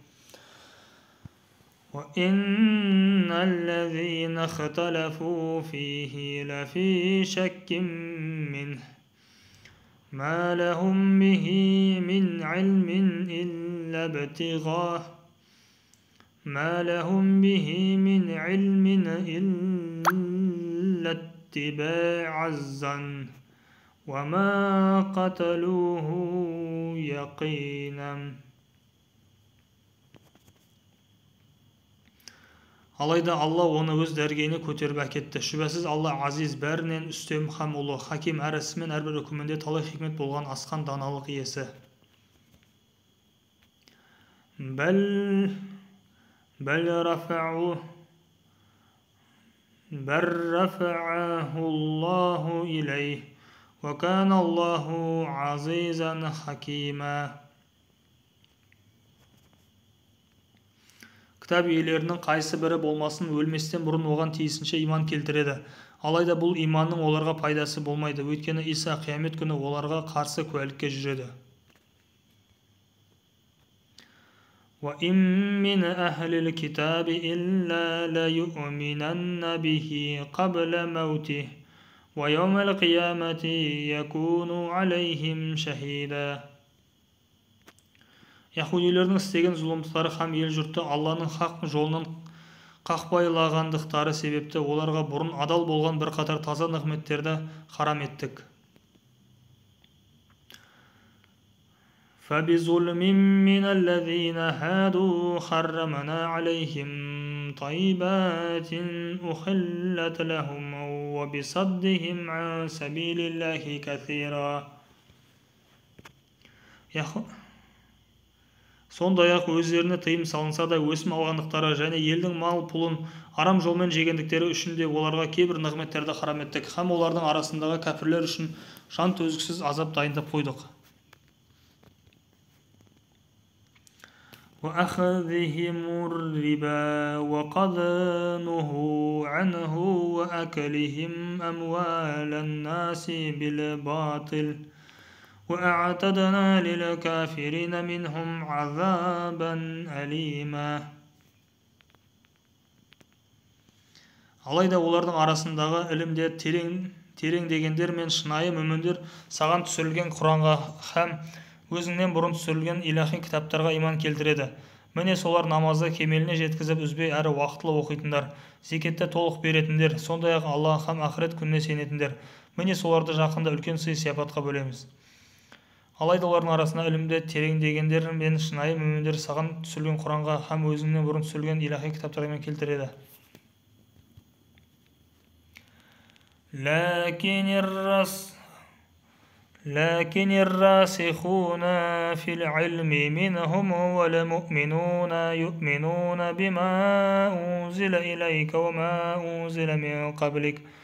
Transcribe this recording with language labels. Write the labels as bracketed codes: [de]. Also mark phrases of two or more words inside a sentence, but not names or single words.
[ar] وَإِنَّ الَّذِينَ اخْتَلَفُوا فِيهِ لَفِي شَكٍّ مِّنْهُ مَا لَهُمْ بِهِ مِنْ عِلْمٍ إِلَّا اتِّبَاعَ الظَّنِّ وَمَا قَتَلُوهُ يَقِينًا. [kk] Алайда Алла оны өз дәргейіне көтеріп әкетті. Шүбәсіз Алла азиз, бәрінен үстем һәм ұлы, хаким, әр ісі мен әрбір үкімінде талай хикмет болған асқан даналық иесі. [ar] بل رفعه الله إليه وكان الله عزيزا حكيما. [kk] кітап иелерінің қайсы бірі болмасын өлместен бұрын оған тиісінше иман келтіреді. Алайда бұл иманның оларға пайдасы болмайды, өйткені Иса қиямет күні оларға қарсы куәлікке жүреді. [ar] وَإِن مِّنْ أَهْلِ الْكِتَابِ إِلَّا لَيُؤْمِنَنَّ بِهِ قَبْلَ مَوْتِهِ وَيَوْمَ الْقِيَامَةِ يَكُونُ عَلَيْهِمْ شَهِيدًا. [kk] Яһудилердің істеген зұлымдықтары һәм ел-жұртты Алланың хақ жолынан қақпайлағандықтары себепті оларға бұрын адал болған бірқатар таза нығметтерді харам еттік. [ar] فَبِظُلْمٍ مِّنَ الَّذِينَ هَادُوا حَرَّمْنَا عَلَيْهِمْ طَيِّبَاتٍ أُحِلَّتْ لَهُمْ وَبِصَدِّهِمْ عَن سَبِيلِ اللَّهِ كَثِيرًا. [kk] Сондай-ақ өздеріне тыйым салынса да өсім алғандықтары және елдің мал пұлын арам жолмен жегендіктері үшін де оларға кейбір нығметтерді харам еттік, һәм олардың арасындағы кәпірлер үшін жан төзгісіз азап дайындап қойдық. [ar] وَأَخَذِهِمُ الرِّبَا وَقَدْ نُهُوا عَنْهُ وَأَكْلِهِمْ أَمْوَالَ النَّاسِ بِالْبَاطِلِ وَأَعْتَدْنَا لِلْكَافِرِينَ مِنْهُمْ عَذَابًا أَلِيمًا. [kk] Алайда олардың арасындағы ілімде тереңдегендер мен шынайы мүміндер саған түсірілген Құранға һәм өзіңнен бұрын түсірілген илахи кітаптарға иман келтіреді. Міне солар намазды кемеліне жеткізіп үзбей әрі уақытылы оқитындар, зекетті толық беретіндер, сондай-ақ Алла һәм ақырет күніне сенетіндер. Міне соларды жақында үлкен сый-сияпатқа бөлеміз. Алайда олардың арасында ілімде тереңдегендер мен шынайы мүміндер саған түсірілген Құранға һәм өзіңнен бұрын түсірілген илахи кітаптарға иман келтіреді. [ar] لكن الراسخون في العلم منهم والمؤمنون يؤمنون بما أنزل إليك وما أنزل من قبلك